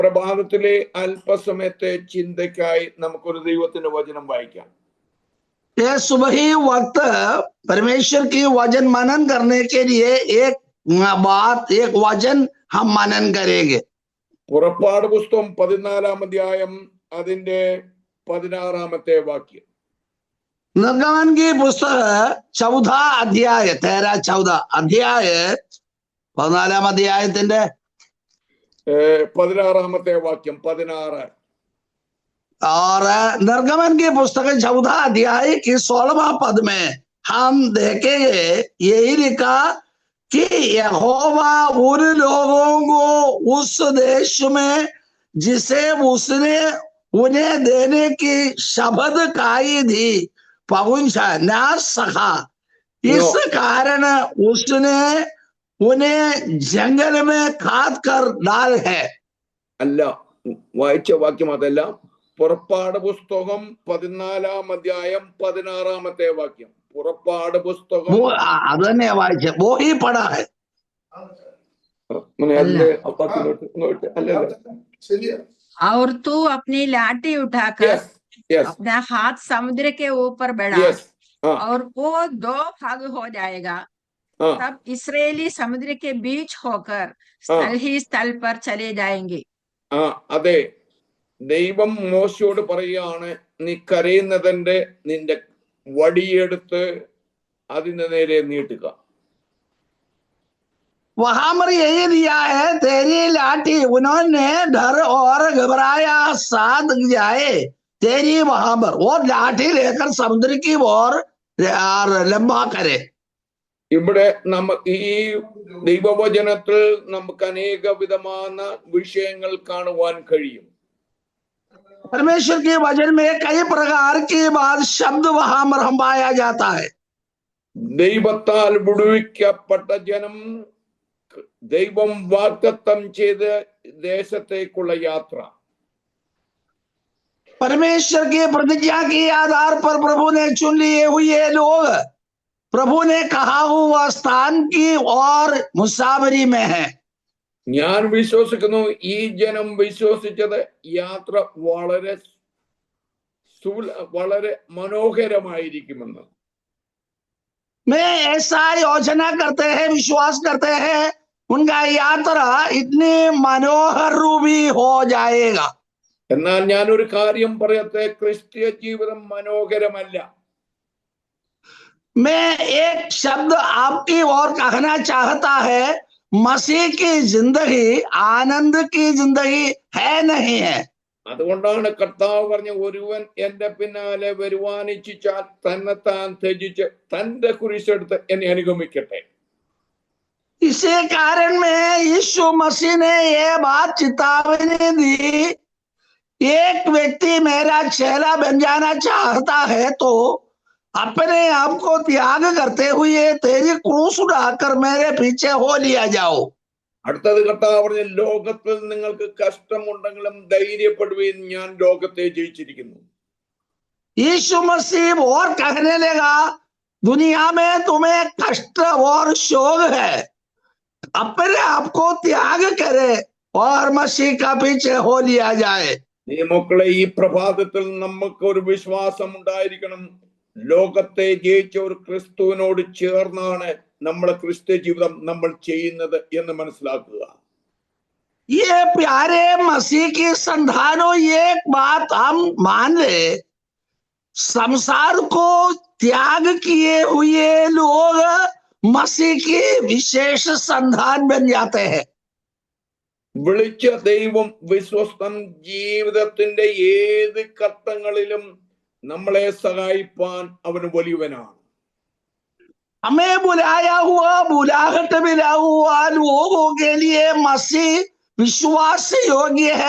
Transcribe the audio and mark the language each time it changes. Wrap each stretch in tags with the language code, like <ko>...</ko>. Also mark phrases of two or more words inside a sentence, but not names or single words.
<ml>പ്രഭാതത്തിലെ അല്പസമയത്തെ ചിന്തയ്ക്കായി നമുക്കൊരു ദൈവത്തിന്റെ വചനം വായിക്കാം.</ml> <hi>ये सुबह ही वक्त परमेश्वर की वचन मनन करने के लिए एक बात, एक वचन हम मनन करेंगे.</hi> <ml>പുറപ്പാട് പുസ്തകം 14-ാം അധ്യായം അതിന്റെ 16-ാമത്തെ വാക്യം.</ml> <hi>निर्गमन की पुस्तक 14 अध्याय 13-14 अध्याय</hi> <ml>14-ാം അധ്യായത്തിന്റെ 16-ാമത്തെ വാക്യം 16.</ml> <hi>और निर्गमन की पुस्तक 14 अध्याय की 16वां पद में हम देखेंगे, यही लिखा कि यहोवा उन लोगों को उस देश में जिसे उसने उन्हें देने की शपथ खाई थी पहुंचा ना सका. इस कारण उसने उन्हें जंगल में खाद कर डाल है.</hi> <ml>അല്ല, വായിച്ച വാക്യം അതല്ല. പുറപ്പാട് പുസ്തകം 14-ാം അധ്യായം 16-ാമത്തെ വാക്യം. പുറപ്പാട് പുസ്തകം അത് തന്നെ വായിച്ച</ml> <hi>वो ही पढ़ा है. और तू अपनी लाठी उठाकर अपना हाथ समुद्र के ऊपर बढ़ा और वो 2 भाग हो जाएगा. तब इस्राएली समुद्र के बीच होकर स्थल ही स्थल पर चले जाएंगे.</hi> <ml>അതെ, ദൈവം മോശയോട് പറയുകയാണ്, നീ കരയുന്നതിന്റെ നിന്റെ വടിയെടുത്ത് അതിന്റെ നേരെ നീട്ടുക.</ml> <hi>वहां पर यही दिया है, तेरी लाठी उन्होंने डर और घबराया साथ जाए तेरी वहां पर वो लाठी लेकर समुद्र की ओर लंबा करे.</hi> <ml>ഇവിടെ ഈ ദൈവവചനത്തിൽ നമുക്ക് അനേക വിധമായ വിഷയങ്ങൾ കാണുവാൻ കഴിയും.</ml> <hi>परमेश्वर के वचन में कई प्रकार के बाद शब्द वहां पर हम पाया जाता है.</hi> <ml>ദൈവത്താൽ വിടുവിക്കപ്പെട്ട ജനം ദൈവം വാഗ്ദത്തം ചെയ്ത ദേശത്തേക്കുള്ള യാത്ര.</ml> <hi>परमेश्वर की प्रतिज्ञा के आधार पर प्रभु ने चुन लिए हुए लोग प्रभु ने कहा हुआ स्थान की और मुसाफरी में है.</hi> <ml>ഞാൻ വിശ്വസിക്കുന്നു ഈ ജനം വിശ്വസിച്ചത് യാത്ര വളരെ മനോഹരമായിരിക്കുമെന്ന്.</ml> <hi>मैं ऐसा योजना करते हैं, विश्वास करते हैं उनका यात्रा इतनी मनोहर रूपी हो जाएगा.</hi> <ml>എന്നാൽ ഞാനൊരു കാര്യം പറയട്ടെ, ക്രിസ്തീയ ജീവിതം മനോഹരമല്ല.</ml> <hi>मैं एक शब्द आपकी ओर कहना चाहता है, मसीह की जिंदगी आनंद की जिंदगी है नहीं है.</hi> <ml>അതുകൊണ്ടാണ് കർത്താവ് പറഞ്ഞ, ഒരുവൻ എന്റെ പിന്നാലെ വരുവാൻ ഇച്ഛിച്ചാൽ തന്നെത്താൻ ത്യജിച്ച് തന്റെ കുരിശെടുത്ത് എന്നെ അനുഗമിക്കട്ടെ.</ml> <hi>इसी कारण में यीशु मसीह ने ये बात चेतावनी दी, एक व्यक्ति मेरा चेला बन जाना चाहता है तो अपने आप को त्याग करते हुए तेरी क्रूस उठाकर मेरे पीछे हो लिया जाओ.</hi> <ml>അടുത്തത് കർത്താവ് പറഞ്ഞ, ലോകത്തിൽ നിങ്ങൾക്ക് കഷ്ടമുണ്ടെങ്കിലും ധൈര്യപ്പെടുവീൻ, ഞാൻ ലോകത്തെ ജയിച്ചിരിക്കുന്നു.</ml> <hi>यीशु मसीह और कहने लगा, दुनिया में तुम्हें कष्ट और शोक है, अपने आप को त्याग करे और मसीह का पीछे हो लिया जाए.</hi> <ml>ഈ മക്കളെ, ഈ പ്രഭാതത്തിൽ നമുക്ക് ഒരു വിശ്വാസം ഉണ്ടായിരിക്കണം. ലോകത്തെ ജയിച്ച ഒരു ക്രിസ്തുവിനോട് ചേർന്നാണ് നമ്മളെ ക്രിസ്ത്യ ജീവിതം നമ്മൾ ചെയ്യുന്നത് എന്ന് മനസ്സിലാക്കുക.</ml> <hi>ये प्यारे मसीह की संतानों, एक बात हम मान ले, संसार को त्याग किए हुए लोग मसीह की विशेष संतान बन जाते हैं.</hi> <ml>വിളിച്ച ദൈവം വിശ്വസ്തൻ. ജീവിതത്തിന്റെ ഏത് ഘട്ടങ്ങളിലും നമ്മളെ സഹായിപ്പാൻ അവന് വലിയവനാണ്.</ml> <hi>हमें बुलाया हुआ, बुलाहट मिला हुआ लोगों के लिए मसीह विश्वास योग्य है.</hi>